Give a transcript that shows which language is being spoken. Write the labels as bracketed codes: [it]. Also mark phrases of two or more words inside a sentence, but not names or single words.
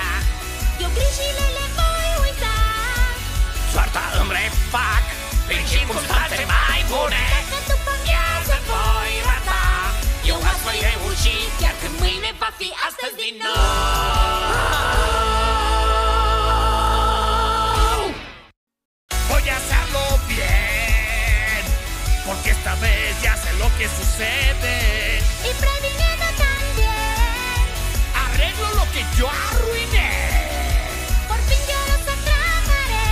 [ro] Eu grijile le voi uita. Soarta îmi refac prin circunstanțe mai bune. Dacă după Viața voi rata. Eu azi voi reuși, chiar când mâine va fi astăzi din nou. [es] Voy a hacerlo bien, porque esta vez ya sé lo que sucede. y previniendo también. Arreglo lo que yo arruiné. Por fin yo los atraparé.